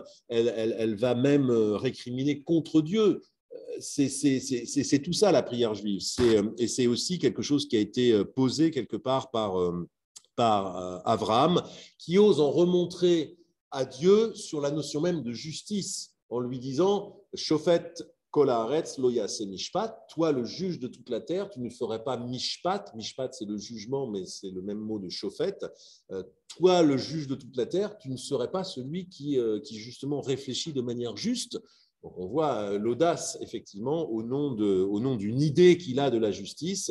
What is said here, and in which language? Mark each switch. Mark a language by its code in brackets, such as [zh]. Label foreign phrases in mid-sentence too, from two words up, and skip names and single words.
[fr] Elle va même récriminer contre Dieu. C'est tout ça la prière juive. Et c'est aussi quelque chose qui a été posé quelque part par Abraham, qui ose en remontrer à Dieu sur la notion même de justice, en lui disant « [he] שופט כל הארץ לא יעשה משפט [fr] » toi, le juge de toute la terre, tu ne ferais pas mishpat. Mishpat, c'est le jugement, mais c'est le même mot de Shofet. Toi, le juge de toute la terre, tu ne serais pas celui qui justement réfléchit de manière juste. Donc, on voit l'audace, effectivement, au nom d'une idée qu'il a de la justice.